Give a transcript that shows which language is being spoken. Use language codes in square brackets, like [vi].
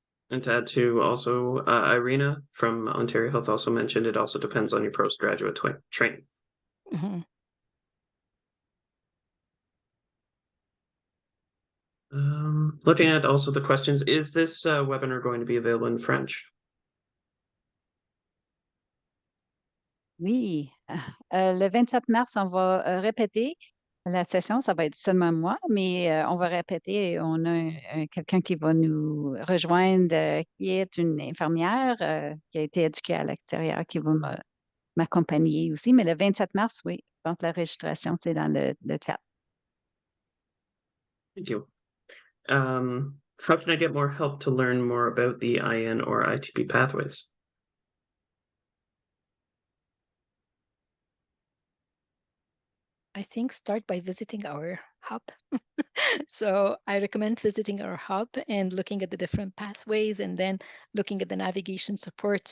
[en] And to add to also, Irina from Ontario Health also mentioned it also depends on your postgraduate training. Mm-hmm. Looking at also the questions, is this webinar going to be available in French? [fr] Oui, le 27 mars, on va répéter La session, ça va être seulement moi, mais on va répéter. On a quelqu'un qui va nous rejoindre, qui est une infirmière qui a été éduquée à l'extérieur, qui va m'accompagner aussi. Mais le 27 mars, oui, donc la registration, c'est dans le chat. [en] Thank you. How can I get more help to learn more about the IN or ITP pathways? I think start by visiting our hub. So I recommend visiting our hub and looking at the different pathways and then looking at the navigation support.